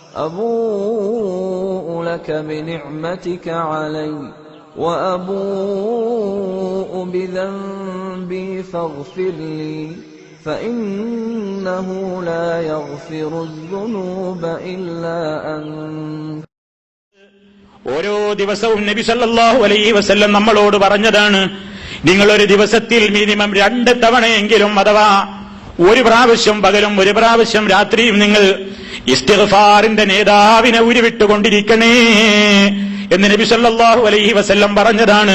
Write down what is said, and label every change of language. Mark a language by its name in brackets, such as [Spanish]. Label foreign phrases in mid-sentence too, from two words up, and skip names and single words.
[Arabic] أبوء لك بنعمتك علي وأبوء بذنبي فاغفر لي فإنه لا يغفر الذنوب إلا أنت. [Malayalam] ഓരോ ദിവസവും നബി [Arabic] صلى الله عليه وسلم [Malayalam] നമ്മളോട് പറഞ്ഞതാണ്, നിങ്ങളൊരു ദിവസത്തിൽ മിനിമം 2 തവണയെങ്കിലും അഥവാ ഒരു പ്രാവശ്യം പകലും ഒരു പ്രാവശ്യം രാത്രിയും നിങ്ങൾ ഇസ്തിഗ്ഫാറിന്റെ നേതാവിനെ ഉരുവിട്ടുകൊണ്ടിരിക്കണേ എന്ന് നബി [Arabic] صلى الله عليه وسلم [Malayalam] പറഞ്ഞതാണ്.